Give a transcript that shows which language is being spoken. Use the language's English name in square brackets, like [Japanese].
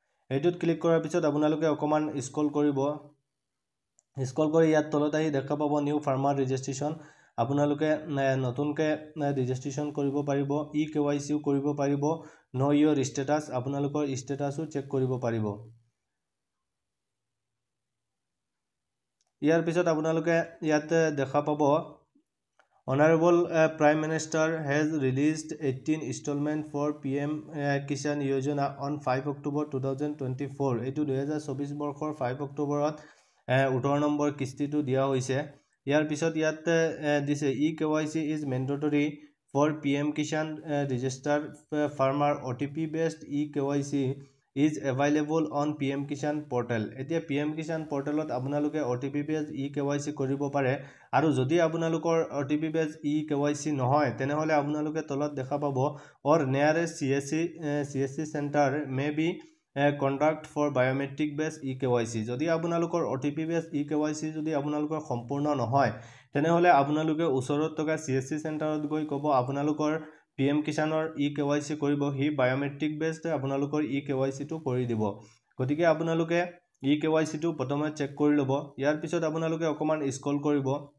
[Assamese] এইটোত ক্লিক কৰাৰ পিছত আপোনালোকে অকমান স্ক্ৰল কৰিব। স্ক্ৰল কৰি ইয়াত তলত আহি দেখা পাব নিউ ফাৰ্মাৰ ৰেজিষ্ট্ৰেশ্যন। আপোনালোকে নতুনকৈ ৰেজিষ্ট্ৰেশ্যন কৰিব পাৰিব, KYC কৰিব পাৰিব, [English] know your status [Assamese] আপোনালোকৰ ষ্টেটাছো চেক কৰিব পাৰিব। ইয়াৰ পিছত আপোনালোকে ইয়াত দেখা পাব [English] Honorable Prime Minister has released 18 installment for PM Kishan Yojana on 5 October 2024. [Assamese] এইটো 2024 বৰ্ষৰ 5 অক্টোবৰত 18 নম্বৰ কিস্তিটো দিয়া হৈছে। ইয়াৰ পিছত ইয়াত দিছে [English] KYC is mandatory for PM Kishan registered farmer OTP based KYC is available on PM Kishan portal. [Assamese] এতিয়া PM Kishan portalত আপোনালোকে OTP based KYC কৰিব পাৰে আৰু যদি আপোনালোকৰ OTP based KYC নহয় তেনেহলে আপোনালোকে তলত দেখা পাব [English] or nearest CSC center may be conduct for biometric based KYC. [Assamese] যদি আপোনালোকৰ OTP based KYC যদি আপোনালোকৰ সম্পূৰ্ণ নহয় তেনেহলে আপোনালোকে ওচৰত থকা CSC চেণ্টাৰত গৈ ক'ব আপোনালোকৰ PM কিষাণৰ KYC কৰিব, [English] হি biometric based [Assamese] আপোনালোকৰ KYC টো কৰি দিব। গতিকে আপোনালোকে KYC টো প্ৰথমে চেক কৰি ল'ব। ইয়াৰ পিছত আপোনালোকে অকমান স্ক্ৰল কৰিব।